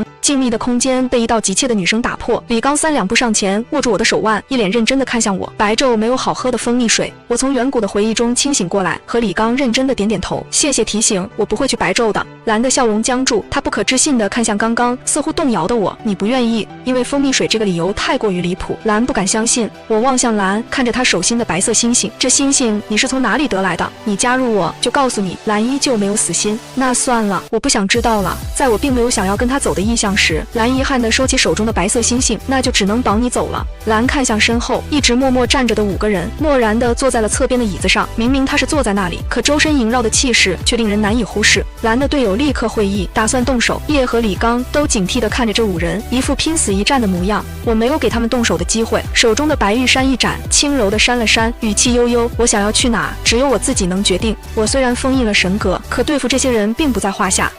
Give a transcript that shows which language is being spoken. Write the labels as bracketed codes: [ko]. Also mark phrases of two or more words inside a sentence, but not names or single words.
[zh] 靜謐的空間被一道急切的女聲打破。李剛3、2步上前，握住我的手腕，一臉認真地看向我。白晝沒有好喝的蜂蜜水。我從遠古的回憶中清醒過來，和李剛認真地點點頭。謝謝提醒，我不會去白晝的。藍的笑容僵住，他不可置信地看向剛剛似乎動搖的我。你不願意？因為蜂蜜水這個理由太過於離譜。藍不敢相信。我望向藍，看着他手心的白色星星。這星星你是從哪裡得來的？你加入我就告訴你。藍依舊沒有死心。那算了，我不想知道了。在我並沒有想要跟他走的意向時，藍遺憾地收起手中的白色星星。那就只能綁你走了。藍看向身後，一直默默站着的5個人，漠然地坐在了側邊的椅子上。明明他是坐在那裡，可周身縈繞的氣勢卻令人難以忽視。藍的隊友立刻會意，打算動手。葉和李剛都警惕地看着這5人，一副拼死一戰的模樣。我沒有給他們動手的機會，手中的白玉扇一展，輕柔地扇了扇，語氣悠悠：我想要去哪，只有我自己能決定。我雖然封印了神格，可對付這些人並不在話下。